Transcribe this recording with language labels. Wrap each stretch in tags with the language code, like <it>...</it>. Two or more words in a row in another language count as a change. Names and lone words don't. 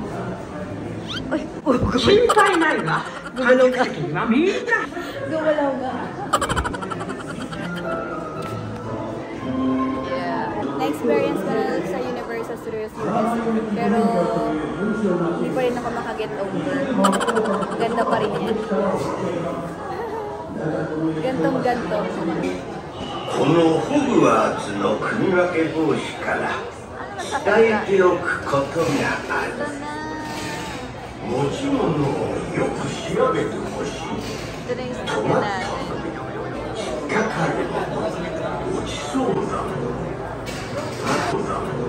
<tl>Uy,</tl> <ja>心配ないわ。</ja> <tl>gumalaw ka.</tl> <ja>今みんな。</ja> <tl>Gumalaw nga. Yeah. Na-experience ko na sa Universal Studios US. Pero hindi pa rin ako makaget over. Ganda pa rin yan. Gantong-ganto.</tl> <ja>このホグワーツの組分け帽子から伝えておくことがある。持ち物をよく調べてほしい。</ja> <tl>Ito na yung sasakyan natin.</tl> <ja>引っかかれば落ちそうだ。あとだ。</ja>